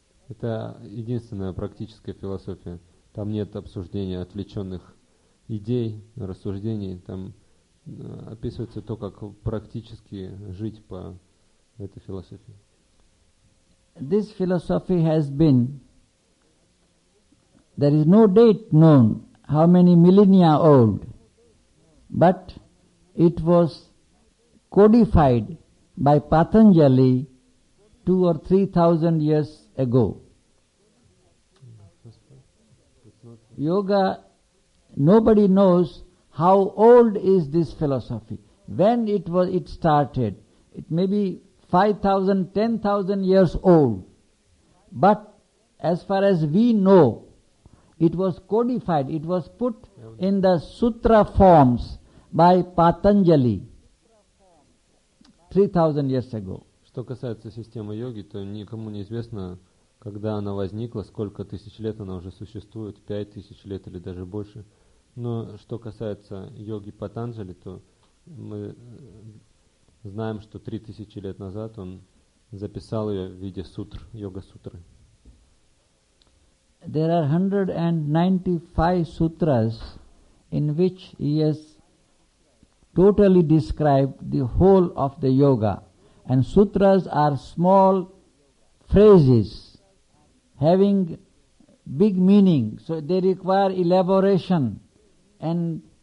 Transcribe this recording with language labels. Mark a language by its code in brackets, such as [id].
[ru] Это единственная практическая философия. Там нет обсуждения отвлеченных идей, рассуждений. Там описывается то, как практически жить по этой философии. [en] This philosophy has been, there is no date known how many millennia old, but it was codified by Patanjali 2,000 or 3,000 years ago. Yoga, nobody knows how old is this philosophy. When it started, it may be 5,000, 10,000 years old. But as far as we know, it was codified, it was put in the sutra forms by Patanjali 3,000 years ago. [ru] Что касается системы йоги, то никому не известно, когда она возникла, сколько тысяч лет она уже существует, 5000 лет или даже больше. Но что касается йоги Патанджали, то мы знаем, что 3000 лет назад он записал ее в виде сутр, йога-сутры. [en] There are 195 sutras in which he has totally described the whole of the yoga. And sutras are small phrases having big meaning, so they require elaboration and